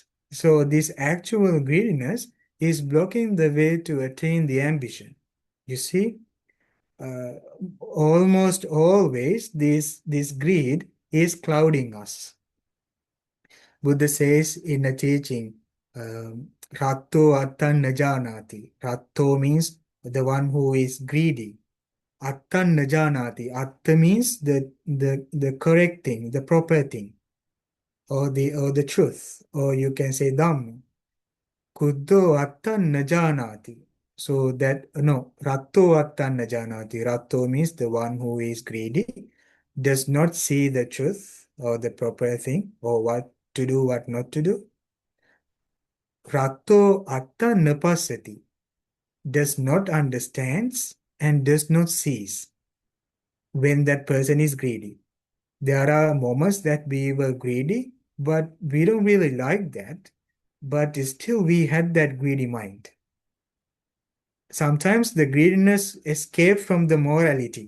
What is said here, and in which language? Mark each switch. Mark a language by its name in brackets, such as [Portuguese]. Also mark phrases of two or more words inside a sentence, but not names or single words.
[English] So this actual greediness is blocking the way to attain the ambition. You see, uh, almost always this greed is clouding us. Buddha says in a teaching, [Pali] Ratto attan najanati. [English] Ratto means the one who is greedy. [Pali] Attan najanati. [English] Atta means the correct thing, the proper thing, or the truth, or you can say Dhamma. [Pali] Kuddho attan najanati. [English] So that, no, [Pali] ratto attanna janati. [English] Ratto means the one who is greedy, does not see the truth or the proper thing or what to do, what not to do. [Pali] Ratto atta napassati, [English] does not understands and does not sees when that person is greedy. There are moments that we were greedy, but we don't really like that. But still, we had that greedy mind. Sometimes the greediness escapes from the morality.